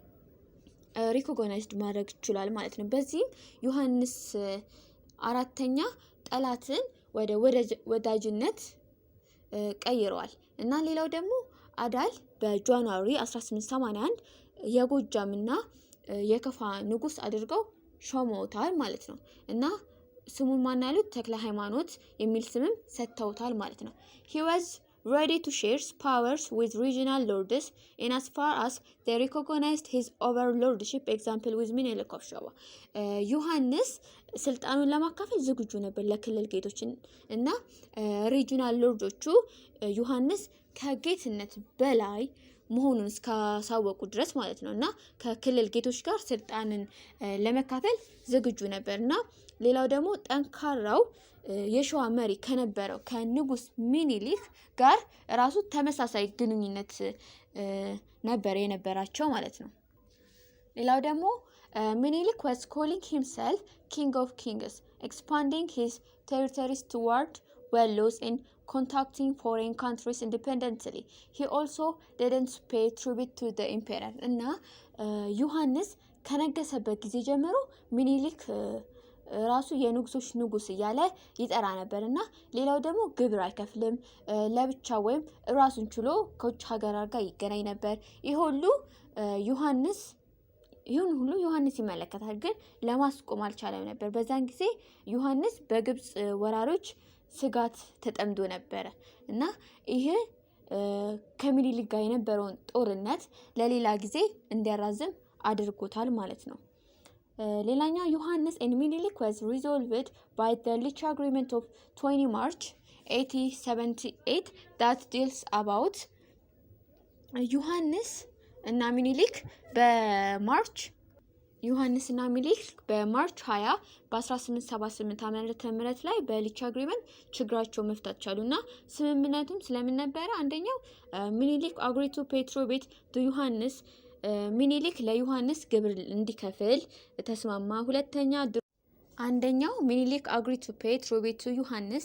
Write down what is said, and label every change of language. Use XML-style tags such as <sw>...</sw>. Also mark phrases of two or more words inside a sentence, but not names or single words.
<am>ሪኮግናይዝድ ማድረግ ይችላል ማለት ነው። በዚህም ዮሐንስ አራተኛ ጠላትን ወደ ወዳጅነት ቀይረዋል እና ሌላው ደግሞ አዳል በጃንዋሪ 1881 የጎጃምና የከፋ ንጉስ አድርገው ሾመውታል ማለት ነው እና ስሙን ማናሉት ተክለ ሃይማኖት የሚል ስምም ሰጥተውታል ማለት ነው።</am> <en>he was ready to share powers with regional lords in as far as they recognized his overlordship, example with Minilik of Shava.</en> <am>ዮሐንስ ስልጣኑን ለማካፈል ዝግጁ ነበር ለክልል ጌቶች እና</am> <en>regional lords</en> <am>ዮሐንስ ከጌትነት በላይ መሆኑን እስካሳወቁ ድረስ ማለት ነው እና ከክልል ጌቶች ጋር ስልጣንን ለመካፈል ዝግጁ ነበርና ሌላው ደግሞ ጠንካራው የሸዋ መሪ ከነበረው ከንጉስ ሚኒሊክ ጋር ራሱ ተመሳሳይ ግንኙነት ነበር የነበራቸው ማለት ነው። ሌላው ደግሞ</am> <en>ሚኒሊክ was calling himself king of kings, expanding his territories toward Wellos and contacting foreign countries independently. He also didn't pay tribute to the emperor</en> <am>እና ዮሐንስ ከነገሰበት ጊዜ ጀምሮ ሚኒሊክ ራሱ የንጉሶች ንጉስ እያለ ይጠራ ነበርና ሌላው ደግሞ ግብር አይከፍልም፣ ለብቻ ወይም ራሱን ችሎ ከውጭ ሀገራት ጋር ይገናኝ ነበር። ይሁን ሁሉ ዮሐንስ ይመለከታል፣ ግን ለማስቆም አልቻለም ነበር። በዛን ጊዜ ዮሐንስ በግብጽ ወራሮች ስጋት ተጠምዶ ነበረ እና ይሄ ከሚኒሊክ ጋር የነበረውን ጦርነት ለሌላ ጊዜ እንዲያራዝም አድርጎታል ማለት ነው። ሌላኛው ዮሐንስ</am> <en>and Minilik was resolved by the Lich agreement of 20 March 1878 that deals about</en> <am>ዮሐንስ እና ሚኒሊክ በማርች 20 በ1878 ዓ.ም ላይ በሊች አግሪመንት ችግራቸው መፍታት ቻሉና ስምምነቱም ስለምን ነበረ? አንደኛው ሚኒሊክ</am> <en>agree to pay tribute to</en> <am>ዮሐንስ ሚኒሊክ ለዮሐንስ ግብር እንዲከፍል ተስማማ። አንደኛው ሚኒሊክ</am> <en>agree to pay tribute to</en> <am>ዮሐንስ</am>